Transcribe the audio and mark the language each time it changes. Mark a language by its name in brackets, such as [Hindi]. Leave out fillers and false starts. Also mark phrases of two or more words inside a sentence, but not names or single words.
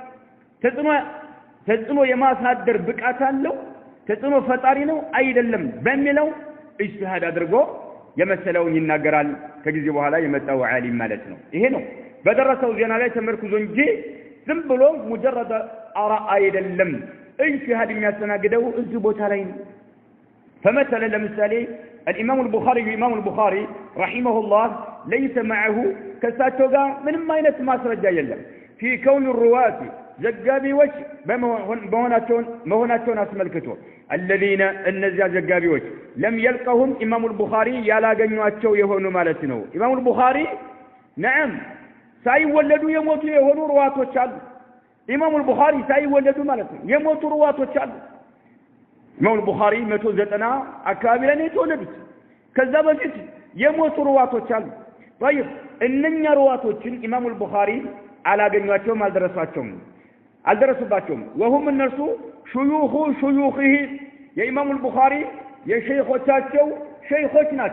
[Amharic] ተጽዕኖ የማሳደር ብቃት አለው ተጽዕኖ ፈጣሪ ነው አይደለም በሚለው ኢጅቲሃድ አድርጎ የመሰለውን ይናገራል ከጊዜ በኋላ የመጣው ዓሊም ማለት ነው ይሄ ነው በደረሰው ዜና ላይ ተመርኩዞ እንጂ ዝም ብሎ ሙጀረድ አራ አይደለም ኢጅቲሃድ የሚያስተናግደው እዚህ ቦታ ላይ ነው فمثلا ለምሳሌ [Arabic] الامام البخاري رحمه الله ليس معه [Amharic] ከሳቸው ጋር ምንም አይነት ማስረጃ የለም [Arabic] في كون الرواة [Amharic] ዘጋቢዎች መሆናቸውን አስመልክቶ الذين እነዚያ ዘጋቢዎች [Arabic] لم يلقهم امام البخاري [Amharic] ያላገኟቸው የሆኑ ማለት ነው [Arabic] امام البخاري نعم [Amharic] ሳይወለዱ የሞቱ የሆኑ ሩዋቶች አሉ ኢማሙ البخاري ሳይወለዱ ማለት ነው የሞቱ ሩዋቶች አሉ ኢማሙ البخاري 190 አካባቢ ላይ ነው የተወለዱት ከዛ በፊት የሞቱ ሩዋቶች አሉ طيب እነኛ ሩዋቶችን ኢማሙ البخاري አላገኟቸውም አልደረሱባቸውም وهم እነርሱ شيوخه የኢማሙ البخاري የሸይኾቻቸው ሸይኾች